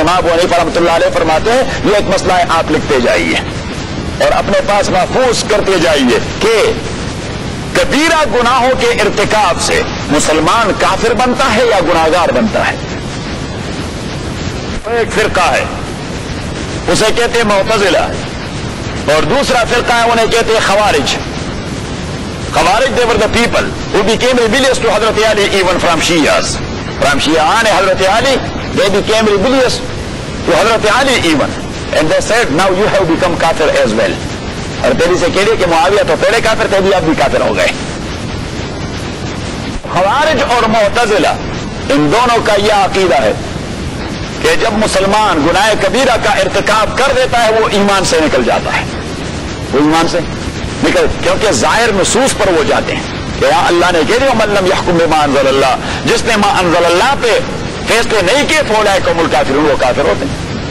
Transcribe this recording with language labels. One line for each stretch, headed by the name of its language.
Urdu: امام ابو حنیفہ رحمۃ اللہ علیہ فرماتے ہیں یہ ایک مسئلہ ہے، آپ لکھتے جائیے اور اپنے پاس محفوظ کرتے جائیے کہ کبیرہ گناہوں کے ارتکاب سے مسلمان کافر بنتا ہے یا گناہگار بنتا ہے. ایک فرقہ ہے اسے کہتے ہیں معتزلہ، اور دوسرا فرقہ ہے انہیں کہتے ہیں خوارج.
English: خوارج they were the people who became rebellious to Hazrat Ali even from Shias. From Shi'an Hazrat Ali, they became rebellious to Hazrat Ali even. And they said, now you have become kafir as well.
Urdu: اور پہلے سے کہہ لیا کہ معاویہ تو پہلے کافر تھے، بھی آپ بھی کافر ہو گئے. خوارج اور معتزلہ ان دونوں کا یہ عقیدہ ہے کہ جب مسلمان گناہ کبیرہ کا ارتکاب کر دیتا ہے وہ ایمان سے نکل جاتا ہے، وہ ایمان سے نکل، کیونکہ ظاہر نصوص پر وہ جاتے ہیں کہ یہاں اللہ نے کہہ دیا
Arabic: من لم یحکم بما انزل اللہ،
Urdu: جس نے ما انزل اللہ پہ فیصلے نہیں کیے
Arabic: فاولئک هم الکافرون،
Urdu: وہ کافر ہوتے ہیں.